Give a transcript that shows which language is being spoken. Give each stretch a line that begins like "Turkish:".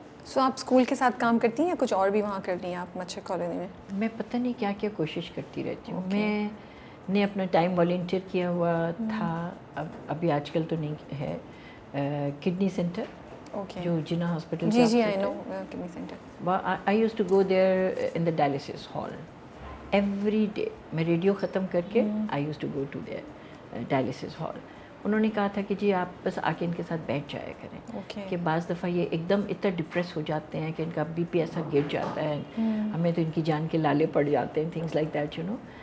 Urdu: سو آپ اسکول کے ساتھ کام کرتی ہیں یا کچھ اور بھی وہاں کر رہی ہیں آپ مچھر کالونی میں؟ میں پتہ نہیں کیا کیا کوشش کرتی رہتی ہوں. میں نے اپنا ٹائم والنٹیئر کیا ہوا تھا, ابھی آج کل تو نہیں ہے, کڈنی سینٹر جو جنا hospital.
English: جی جی I know kidney centre. I used to go there in the dialysis hall every day.
Urdu: میں ریڈیو ختم کر کے
English: I used to go to there dialysis hall.
Urdu: انہوں نے کہا تھا کہ جی آپ بس آ کے ان کے ساتھ بیٹھ جایا کریں, کہ بعض دفعہ یہ ایک دم اتنا ڈپریس ہو جاتے ہیں کہ ان کا بی پی ایسا گر جاتا ہے, ہمیں تو ان کی جان کے لالے پڑ جاتے ہیں,
English: Things like that you know.